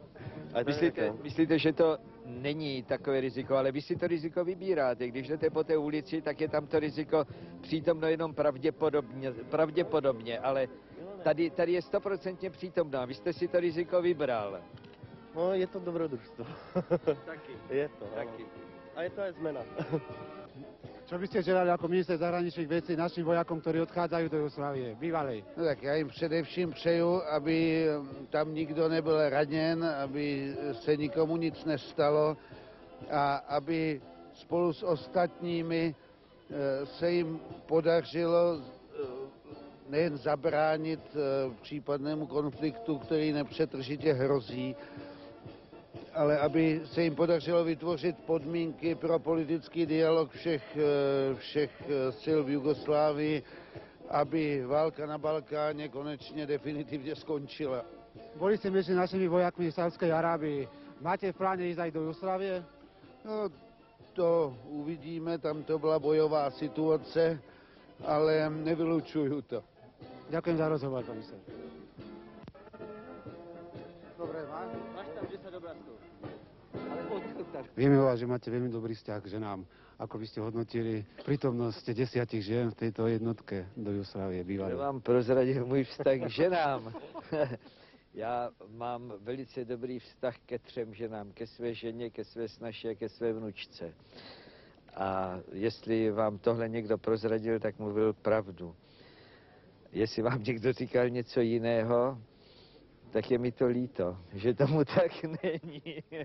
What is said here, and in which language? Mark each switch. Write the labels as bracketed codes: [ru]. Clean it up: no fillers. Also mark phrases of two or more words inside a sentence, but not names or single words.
[cs] Myslíte, že to není takové riziko, ale vy si to riziko vybíráte. Když jdete po té ulici, tak je tam to riziko přítomno jenom pravděpodobně, ale tady je 100% přítomná. Vy jste si to riziko vybral. [sk] No, je to dobrodružstvo. [cs] Taky. [sk] Je to. [cs] Taky. [sk] A je to aj zmena. Čo by ste želali ako minister zahraničných vecí našim vojakom, ktorí odchádzajú do Jugoslávie, bývalej? [cs] No tak já jim především přeju, aby tam nikdo nebyl raněn, aby se nikomu nic nestalo a aby spolu s ostatními se jim podařilo nejen zabránit případnému konfliktu, který nepřetržitě hrozí, ale aby se jim podařilo vytvořit podmínky pro politický dialog všech sil v Jugoslávii, aby válka na Balkáně konečně definitivně skončila. [sk] Boli ste mezi našimi vojakmi v Saudskej Arábii. Máte v pláne ísť aj do Jugoslávie? [cs] No, to uvidíme, tam to byla bojová situace, ale nevylučuju to. [sk] Ďakujem za rozhovor, pán minister. Dobre, máš tam 10 obrázkov. Ale odkiaľ tak? Vieme o vás, že máte veľmi dobrý vzťah k ženám. Ako by ste hodnotili prítomnosť 10 žien v tejto jednotke do Jugoslávie bývalé? [cs] Já vám prozradil můj vztah k ženám. Já mám velice dobrý vztah ke 3 ženám. Ke své ženě, ke své snaše a ke své vnučce. A jestli vám tohle někdo prozradil, tak mluvil pravdu. Jestli vám někdo říkal něco jiného, tak je mi to líto, že tomu tak není.